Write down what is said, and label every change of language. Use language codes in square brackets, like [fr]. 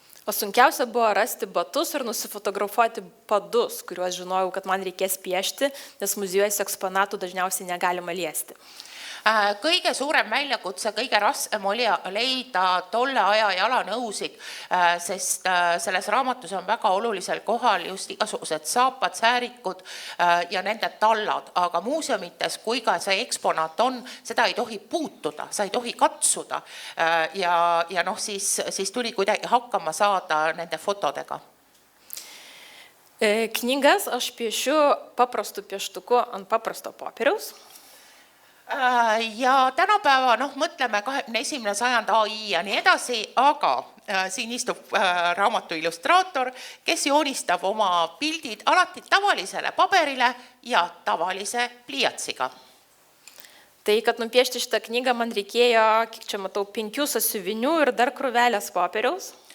[lt] O sunkiausia buvo rasti batus ir nusifotografuoti padus, kuriuos žinojau, kad man reikės piešti, nes muziejuose eksponatų dažniausiai negalima liesti. [et] Kõige suurem väljakutse, kõige raskem oli leida tolle aja jalanõusid, sest selles raamatus on väga olulisel kohal just igasugused saapad, säärikud ja nende tallad, aga muuseumites, kui ka see eksponaat on, seda ei tohi puutuda, sa ei tohi katsuda ja siis tuli kuidagi hakkama saada nende fotodega. [lt] Knygas aš piešiu paprastu pieštuku ant paprasto popieriaus. [et] Ja tänapäeva, mõtleme 21. sajand AI ja nii edasi, aga siin istub raamatu illustraator, kes joonistab oma pildid alati tavalisele paberile ja tavalise pliiatsiga. [lt] Tai, kad nupiešti šitą knygą, man reikėjo, kiek čia matau, 5 sąsiuvinių ir dar krūvelės popieriaus.